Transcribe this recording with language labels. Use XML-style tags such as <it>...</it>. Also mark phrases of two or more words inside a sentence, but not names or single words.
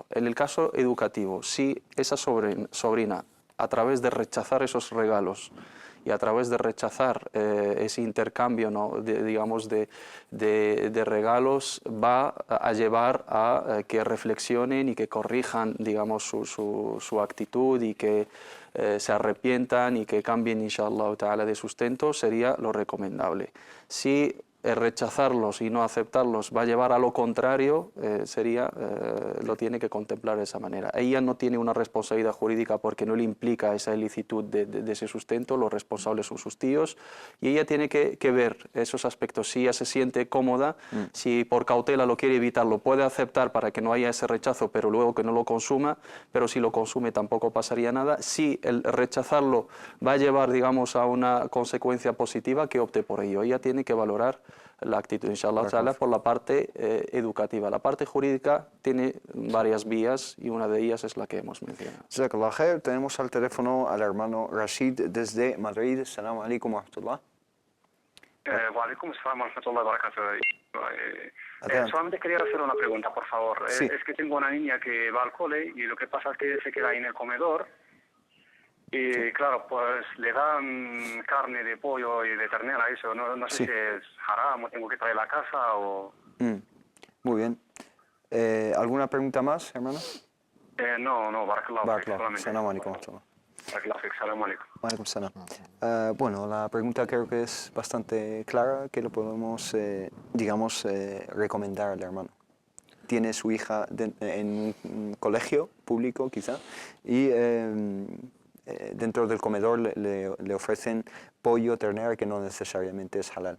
<es>En el caso educativo, si esa sobrina, a través de rechazar esos regalos y a través de rechazar ese intercambio, ¿no? digamos, de regalos, va a llevar a que reflexionen y que corrijan, digamos, su actitud y que se arrepientan y que cambien,</es> <ar>إن شاء الله تعالى,</ar> <es>de sustento, sería lo recomendable. Si rechazarlos y no aceptarlos va a llevar a lo contrario, lo tiene que contemplar de esa manera. Ella no tiene una responsabilidad jurídica porque no le implica esa ilicitud de ese sustento, los responsables son sus tíos, y ella tiene que ver esos aspectos. Si ella se siente cómoda, si por cautela lo quiere evitar, lo puede aceptar para que no haya ese rechazo, pero luego que no lo consuma, pero si lo consume tampoco pasaría nada. Si el rechazarlo va a llevar, digamos, a una consecuencia positiva, que opte por ello. Ella tiene que valorar la actitud,</es> <ar>إن شاء الله تعالى,</ar> <es>por la parte educativa. La parte jurídica tiene varias vías y una de ellas es la que hemos mencionado.</es> <ar>جزاك الله خير.</ar> <es>Tenemos al teléfono al hermano Rashid desde Madrid.</es> <ar>السلام عليكم ورحمة الله. وعليكم السلام ورحمة الله وبركاته.</ar> <es>Solamente quería hacer una pregunta, por favor. Sí. Es que tengo una niña que va al cole y lo que pasa es que se queda ahí en el comedor. Y claro, pues le dan carne de pollo y de ternera, eso. No sé si es haram o tengo que traer a casa o... Muy bien. ¿Alguna pregunta más, hermano? No,</es> <ar>بارك الله فيك, solamente. السلام عليكم ورحمة الله. بارك الله فيك، سلام عليكم. وعليكم سلام.</ar> <es>Bueno, la pregunta creo que es bastante clara, que lo podemos, digamos, recomendar al hermano. Tiene su hija en un colegio público, quizá, y dentro del comedor le ofrecen pollo, ternera, que no necesariamente es halal.</es>